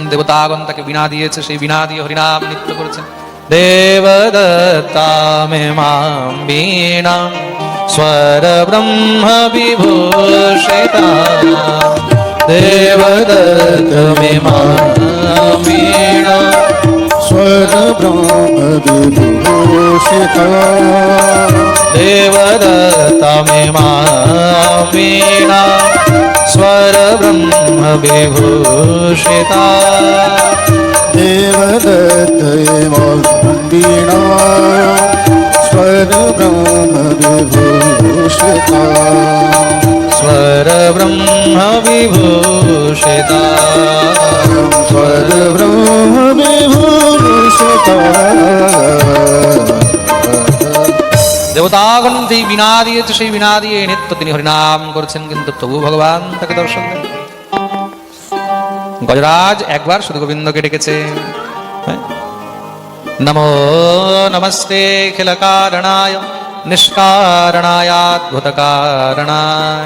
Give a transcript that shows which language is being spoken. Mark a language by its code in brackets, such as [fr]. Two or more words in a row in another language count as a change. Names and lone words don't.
[bn] দেবতাগণ তাকে বীণা দিয়েছে, সেই বীণা দিয়ে হরিনাম নৃত্য করেছেন। [sa] देवदत्ता मे मां वीणां स्वर ब्रह्म विभूषिता। देवदत्त मे मां वीणां स्वर ब्रह्म विभूषिता। देवदत्ता मे मां वीणा स्वर ब्रह्म विभूषिता। देवदत्त मां वीणा स्वर ब्रह्म विभूषिता। स्वर ब्रह्म विभूषिता। स्वर ब्रह्म विभूषिता। [bn] দেবতাগণ যেই বীণা দিয়েছে, সেই বীণা দিয়ে নিত্য তিনি হরিনাম করছেন, কিন্তু তবু ভগবান তাকে দর্শন দেন। গজরাজ একবার শুধু গোবিন্দকে ডেকেছে, [sa] नमो नमस्ते खिल कारणाय निष्कारणाय अद्भुत कारणाय।